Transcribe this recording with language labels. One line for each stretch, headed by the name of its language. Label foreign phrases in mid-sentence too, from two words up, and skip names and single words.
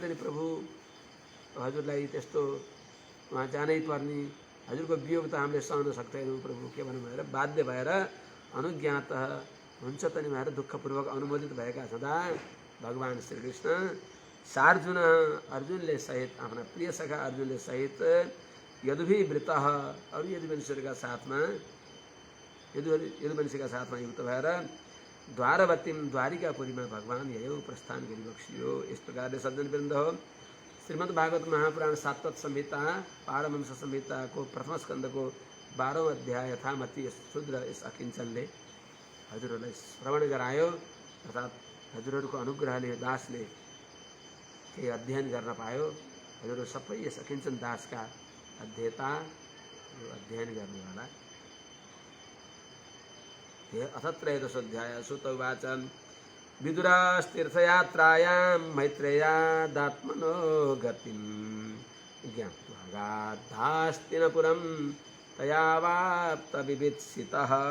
Nepali: नि प्रभु हजुरलाई त्यस्तो वहाँ जानै पर्ने हजुरको वियोग त हामीले सहन सक्दैनौँ प्रभु के भन्नु भनेर बाध्य भएर अनुज्ञातः हुन्छ त नि भनेर दुःखपूर्वक अनुमोदित भएका छँदा भगवान् श्रीकृष्ण सार्जुन अर्जुनले सहित आफ्ना प्रिय सखा अर्जुनले सहित यदुभिवृतः अरू यदुवंशीहरूका साथमा यदुवंशीका साथमा युक्त भएर द्वारवतीं द्वारिकापुरीमा
Sanskrit: भगवान् ययौ
Nepali: प्रस्थान गरिबक्सियो। इस प्रकारले सज्जनवृन्द हो श्रीमद् भागवत महापुराण सात्वत संहिता पारमहंस संहिता को प्रथम स्कंद को 12औं अध्याय यथामति शुद्र इस अकिञ्चनले हजुरहरूलाई श्रवण गरायो अर्थात् हजुरहरूको अनुग्रहले दासले केही अध्ययन गर्न पायो। हजुरहरू सबै यस अकिञ्चन दासका अध्येता अध्ययन गर्नेवाला।
Sanskrit: अथ त्रयोदशोऽध्याय सुत उवाच विदुरस्तीर्थयात्रायां मैत्रेयादात्मनो गतिं ज्ञात्वा गाद्धास्तिनपुरं तयावाप्तविवित्सितः।